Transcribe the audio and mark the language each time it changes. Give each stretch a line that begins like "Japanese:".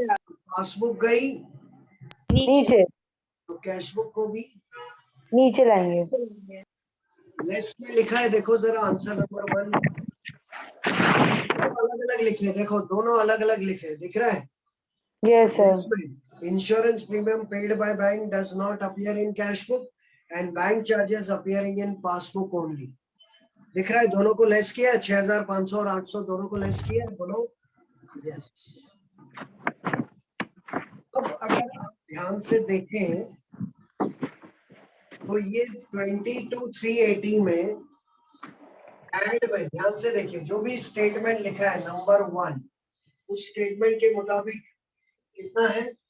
Hindi: Passbook गई नीचे. तो कैश बुक को भी नीचे लाएंगे. लेस में लिखा है, देखो जरा आंसर नंबर 1 अलग अलग लिखे, देखो दोनों अलग अलग लिखे, दिख रहा है?
English: Yes, sir. Insurance premium paid by bank does not appear in cash book and bank charges appearing in passbook only.
Hindi: दिख रहा है? दोनों को लेस किया है, 6500 और 800 दोनों को लेस किया है, बोलो यस। अब अगर आप ध्यान से देखें तो ये 22,380 में एड में ध्यान से देखिए, जो भी स्टेटमेंट लिखा है नंबर 1 उस स्टेटमेंट के मुताबिक कितना है?